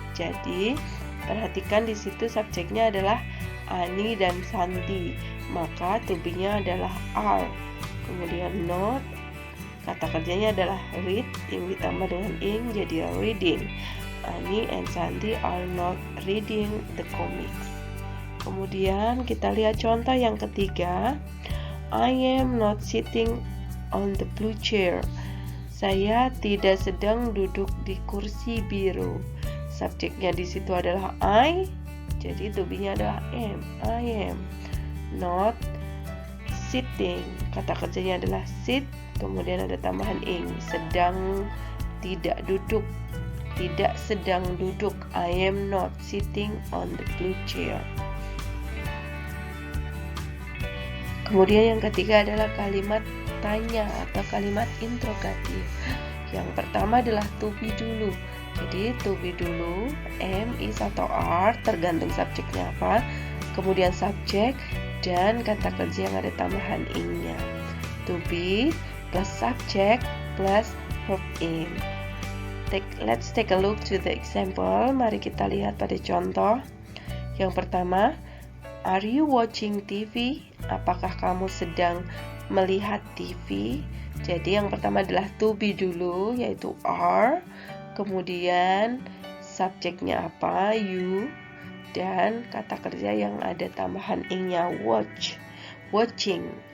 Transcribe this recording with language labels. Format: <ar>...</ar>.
<id>Jadi perhatikan di situ subjeknya adalah Annie dan Santi, maka to be-nya adalah are. Kemudian not, kata kerjanya adalah read yang ditambah dengan ing jadi reading.</id> <en>Annie and Santi are not reading the comics.</en> <id>Kemudian kita lihat contoh yang ketiga.</id> <en>I am not sitting on the blue chair.</en> <id>Saya tidak sedang duduk di kursi biru. Subjeknya di situ adalah I, jadi to be-nya adalah am.</id> <en>I am not sitting.</en> <id>Kata kerjanya adalah sit, kemudian ada tambahan ing. Sedang tidak duduk. Tidak sedang duduk.</id> <en>I am not sitting on the blue chair.</en> <id>Kemudian yang ketiga adalah kalimat tanya atau kalimat interrogatif. Yang pertama adalah to be dulu. Jadi to be dulu, am, is, atau are, tergantung subjeknya apa. Kemudian subjek dan kata kerja yang ada tambahan ing-nya.</id> <en>To be plus subject plus verb ing. Let's take a look to the example.</en> <id>Mari kita lihat pada contoh. Yang pertama,</id> <en>are you watching TV?</en> <id>Apakah kamu sedang melihat TV? Jadi yang pertama adalah to be dulu, yaitu are. Kemudian subjeknya apa? You. Dan kata kerja yang ada tambahan ing-nya watch. Watching.</id>